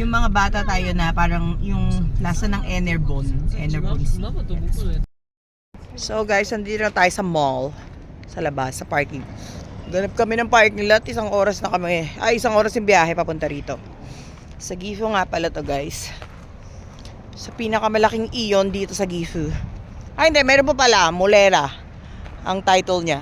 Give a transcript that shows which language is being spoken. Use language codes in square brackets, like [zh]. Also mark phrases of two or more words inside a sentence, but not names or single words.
[tl] mga bata tayo na parang yung lasa ng Enerbon. Enerbon. [ja] ママと僕のやつ [tl] So guys, nandito na tayo sa mall. Sa labas, sa parking. Ganap kami ng parking lot. Isang oras na kami. Ay, isang oras yung biyahe papunta rito. Sa Gifu nga pala to guys. Sa pinakamalaking iyon dito sa Gifu. Ay hindi, meron pa pala. Mulera. Ang title niya.